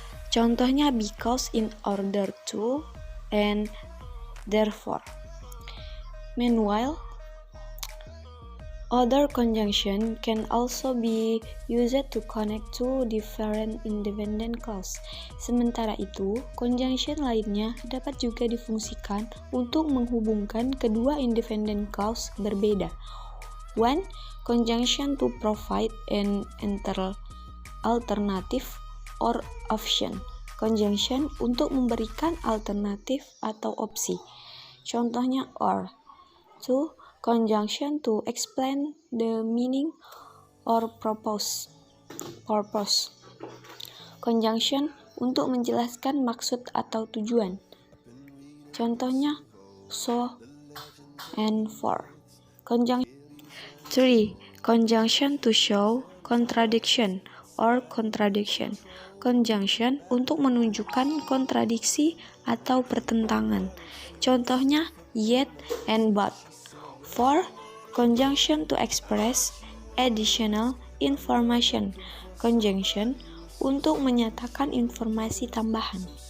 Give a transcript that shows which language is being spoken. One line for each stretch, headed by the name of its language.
Indonesian: Contohnya because, in order to, and therefore.
English: Meanwhile, other conjunction can also be used to connect two different independent clause.
Indonesian: Sementara itu, conjunction lainnya dapat juga difungsikan untuk menghubungkan kedua independent clause berbeda.
English: 1. Conjunction to provide an alternative or option.
Indonesian: Conjunction untuk memberikan alternatif atau opsi. Contohnya or. 2.
English: Conjunction to explain the meaning or purpose.
Indonesian: Conjunction untuk menjelaskan maksud atau tujuan. Contohnya so and for. 3.
English: Conjunction to show contradiction or contradiction.
Indonesian: Conjunction untuk menunjukkan kontradiksi atau pertentangan. Contohnya yet and but. 4.
English: Conjunction to express additional information.
Indonesian: Conjunction untuk menyatakan informasi tambahan.